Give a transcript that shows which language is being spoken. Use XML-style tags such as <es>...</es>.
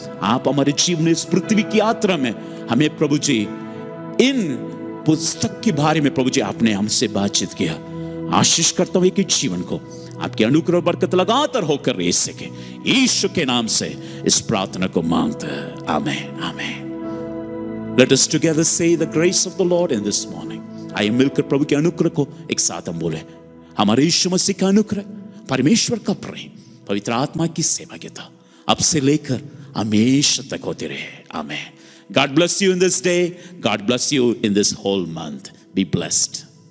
<hi>आप हमारे जीवन में, इस पृथ्वी की यात्रा में हमें प्रभु जी इन पुस्तक के बारे में प्रभु जी आपने हमसे बातचीत किया। आशीष करता हूं कि जीवन को आपकी अनुग्रह बरकत लगातार होकर रह सके। यीशु के नाम से इस प्रार्थना को मांगते हैं, आमीन आमीन।</hi> <en>Let us together say the grace of the Lord in this morning.</en> <hi>आइए मिलकर प्रभु के अनुग्रह को एक साथ हम बोले। हमारे यीशु मसीह का अनुग्रह, परमेश्वर का प्रेम, पवित्र आत्मा की सेवा की अब से लेकर हमेशा तक होते रहे, आमीन। God bless you in this day. God bless you in this whole month. Be blessed.</hi>